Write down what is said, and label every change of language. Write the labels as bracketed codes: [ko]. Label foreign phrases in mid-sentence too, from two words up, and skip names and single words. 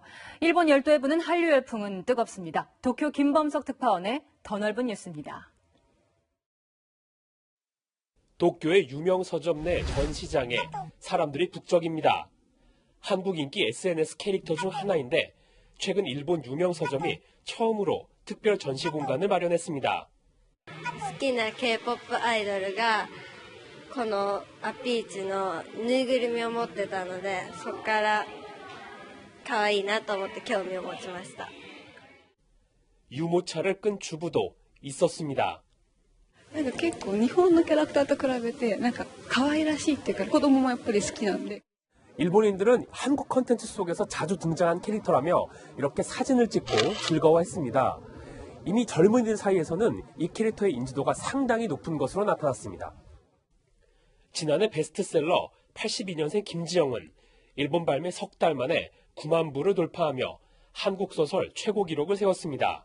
[ko] 일본 열도에 부는 한류 열풍은 뜨겁습니다. 도쿄 김범석 특파원의 더 넓은 뉴스입니다. 도쿄의 유명 서점 내 전시장에 사람들이 북적입니다. 한국 인기 SNS 캐릭터 중 하나인데 최근 일본 유명 서점이 처음으로 특별 전시 공간을 마련했습니다. [ja] 好きな K-POP アイドルがこのアピーチのぬいぐるみを持ってたので、そこから可愛いなと思って興味を持ちました。 [ko] 유모차를 끈 주부도 있었습니다. [ja] 結構日本のキャラクターと比べて可愛らしいっていうか子供もやっぱり好きなんで. [ko] 일본인들은 한국 컨텐츠 속에서 자주 등장한 캐릭터라며 이렇게 사진을 찍고 즐거워했습니다. 이미 젊은이들 사이에서는 이 캐릭터의 인지도가 상당히 높은 것으로 나타났습니다. 지난해 베스트셀러 82년생 김지영은 일본 발매 석 달 만에 9만 부를 돌파하며 한국 소설 최고 기록을 세웠습니다.